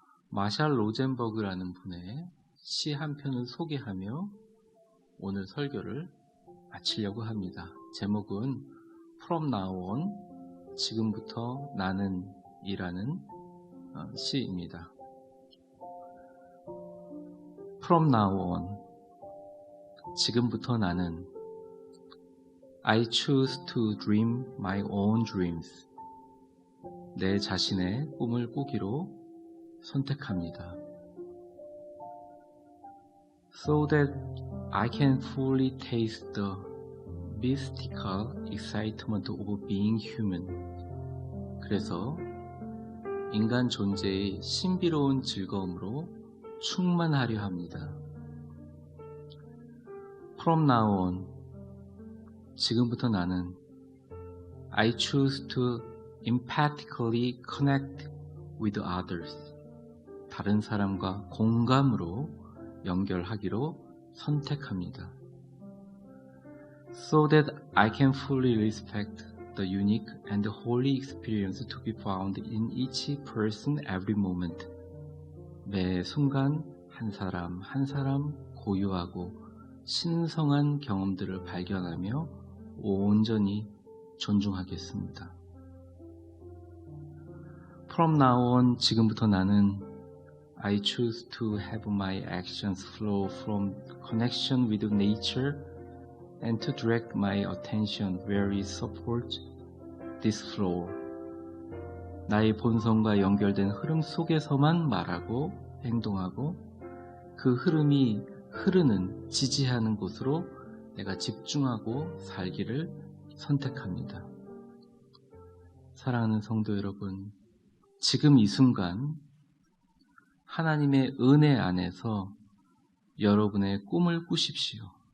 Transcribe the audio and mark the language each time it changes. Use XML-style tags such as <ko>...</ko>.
<ko>마샬 로젠버그라는 분의 시 한 편을 소개하며 오늘 설교를 마치려고 합니다. 제목은</ko> <en>From Now On,</en> <ko>지금부터 나는 이라는 시입니다.</ko> <en>From now on,</en> <ko>지금부터 나는</ko> <en>I choose to dream my own dreams.</en> <ko>내 자신의 꿈을 꾸기로 선택합니다.</ko> <en>So that I can fully taste the mystical excitement of being human.</en> <ko>그래서 인간 존재의 신비로운 즐거움으로 충만하려 합니다.</ko> <en>From now on,</en> <ko>지금부터 나는</ko> <en>I choose to empathically connect with others.</en> <ko>다른 사람과 공감으로 연결하기로 선택합니다.</ko> <en>So that I can fully respect the unique and holy experience to be found in each person every moment.</en> <ko>매 순간 한 사람 한 사람 고유하고 신성한 경험들을 발견하며 온전히 존중하겠습니다.</ko> <en>From now on,</en> <ko>지금부터 나는</ko> <en>I choose to have my actions flow from connection with nature and to direct my attention where it supports this flow.</en> <ko>나의 본성과 연결된 흐름 속에서만 말하고 행동하고 그 흐름이 흐르는 지지하는 곳으로 내가 집중하고 살기를 선택합니다. 사랑하는 성도 여러분, 지금 이 순간 하나님의 은혜 안에서 여러분의 꿈을 꾸십시오.</ko>